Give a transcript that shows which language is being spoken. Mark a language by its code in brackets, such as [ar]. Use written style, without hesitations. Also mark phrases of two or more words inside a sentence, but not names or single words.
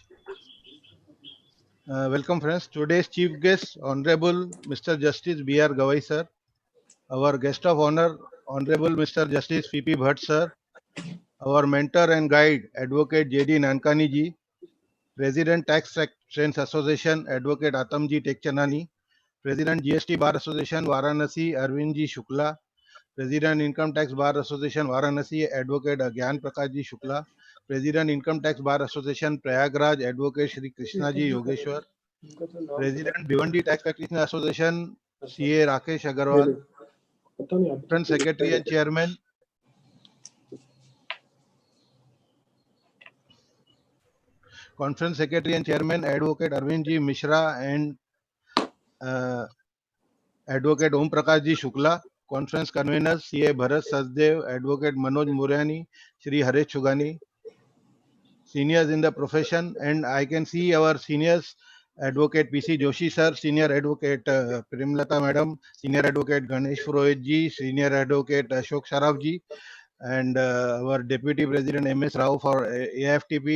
[en] Welcome, friends. Today's chief guest, Honorable Mr. Justice B.R. Gavai, sir. Our guest of honor, Honorable Mr. Justice P.P. Bhatt, sir. Our mentor and guide, Advocate J.D. Nankani ji. President Tax Friends Association, Advocate Atamji Tekchanani. President GST Bar Association, Varanasi, Arvindji Shukla. President Income Tax Bar Association, Varanasi, Advocate Gyan Prakashji Shukla. President Income Tax Bar Association, Prayagraj, Advocate Shri Krishnaji Yogeshwar. President Bhiwandi Tax Practitioner Association, CA Rakesh Agarwal. Conference Secretary and Chairman, Advocate Arvindji Mishra and Advocate Om Prakashji Shukla. Conference Conveners, CA Bharat Sachdev, Advocate Manoj Murani, Shri Harish Chugani. Seniors in the profession, and I can see our seniors, Advocate PC Joshi sir, Senior Advocate Primlata Madam, Senior Advocate Ganesh Purohit ji, Senior Advocate Ashok Sharaf ji, and our Deputy President MS Rao for AFTP.